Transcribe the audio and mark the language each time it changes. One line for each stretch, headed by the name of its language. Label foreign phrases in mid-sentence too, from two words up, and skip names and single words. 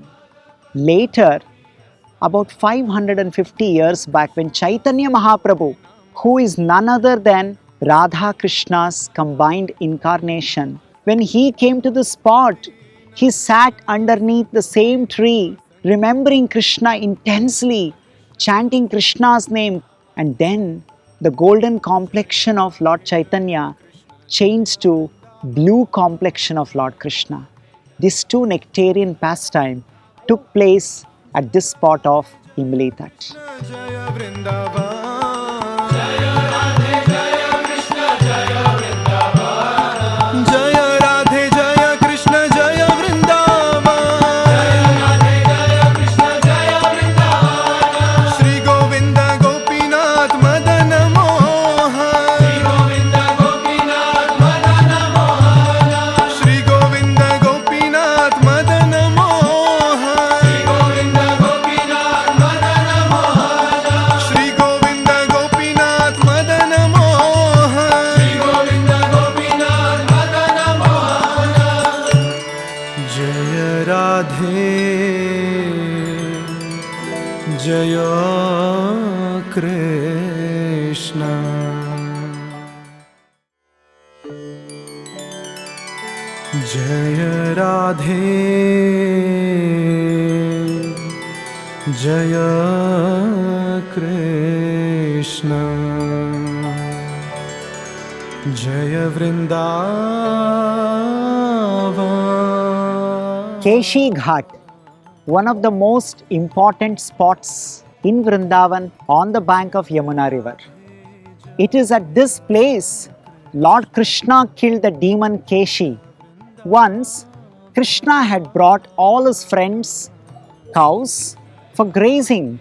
English: Later, about 550 years back, when Chaitanya Mahaprabhu, who is none other than Radha Krishna's combined incarnation, when he came to the spot, he sat underneath the same tree, remembering Krishna intensely, chanting Krishna's name, and then the golden complexion of Lord Chaitanya changed to blue complexion of Lord Krishna. These two nectarian pastime took place at this spot of Imli Tala.
Hindi: जय वृंदावन जय राधे जय कृष्ण जय वृंदावन श्री गोविंद गोपीनाथ मदन मोहन श्री गोविंद गोपीनाथ मदन मोहन श्री गोविंद गोपीनाथ मदन मोहन जय राधे जय कृष्ण जय राधे जय कृष्ण जय वृंदावन
English: Keshi Ghat, one of the most important spots in Vrindavan on the bank of Yamuna River. It is at this place Lord Krishna killed the demon Keshi. Once, Krishna had brought all his friends' cows for grazing.